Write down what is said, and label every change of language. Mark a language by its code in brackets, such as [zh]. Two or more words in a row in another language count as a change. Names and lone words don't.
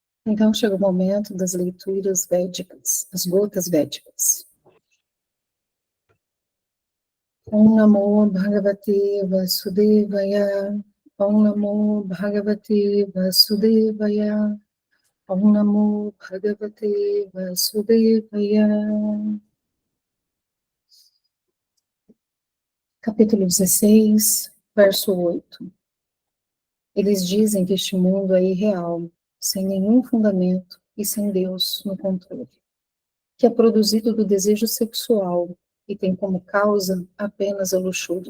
[pt] Então chega o momento das leituras védicas, as gotas védicas. [sa] Om Namo Bhagavate Vasudevaya. Om Namo Bhagavate Vasudevaya. Om Namo Bhagavate Vasudevaya. [pt] Capítulo 16, verso 8. Eles dizem que este mundo é irreal, sem nenhum fundamento e sem Deus no controle, que é produzido do desejo sexual e tem como causa apenas a luxúria.